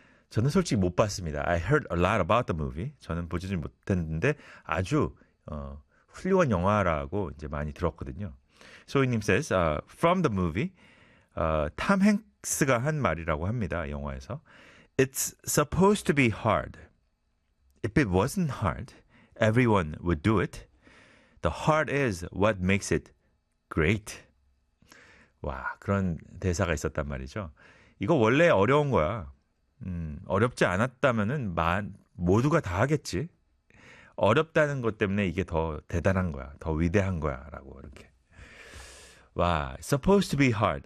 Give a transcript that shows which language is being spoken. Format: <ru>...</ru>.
<ko>저는 솔직히 못 봤습니다.</ko> <en>I heard a lot about the movie.</en> <ko>저는 보지는 못했는데 아주 훌륭한 영화라고 이제 많이 들었거든요.</ko> <en>소희님 says from the movie, Tom Hanks.</en> <ko>스가 한 말이라고 합니다. 영화에서</ko> <en>It's supposed to be hard. If it wasn't hard, everyone would do it. The hard is what makes it great.</en> <ko>와, 그런 대사가 있었단 말이죠. 이거 원래 어려운 거야. 어렵지 않았다면은 모두가 다 하겠지. 어렵다는 것 때문에 이게 더 대단한 거야. 더 위대한 거야라고 이렇게</ko> <en>Wow, supposed to be hard.</en>